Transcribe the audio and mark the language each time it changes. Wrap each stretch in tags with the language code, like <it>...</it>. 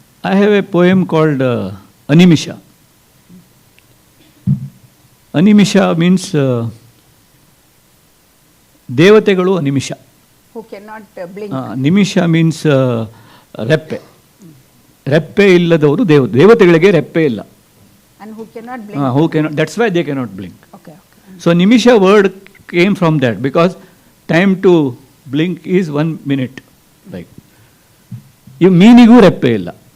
<en>I have a poem called Animisha. Animisha means</en> <kn>ದೇವತೆಗಳು ಅನಿಮಿಷ.</kn> <en>Who cannot blink.</en> <kn>ನಿಮಿಷ means ರೆಪ್ಪೆ. ರೆಪ್ಪೆ ಇಲ್ಲದವರು ದೇವತೆಗಳಿಗೆ ರೆಪ್ಪೆ ಇಲ್ಲ.</kn> <en>And who cannot blink. Who cannot, that's why they cannot blink. Okay. So nimisha word came from that because time to blink is 1 minute. Like</en> <kn>ಈ ಮೀನಿಗೂ ರೆಪ್ಪೆ ಇಲ್ಲ.</kn>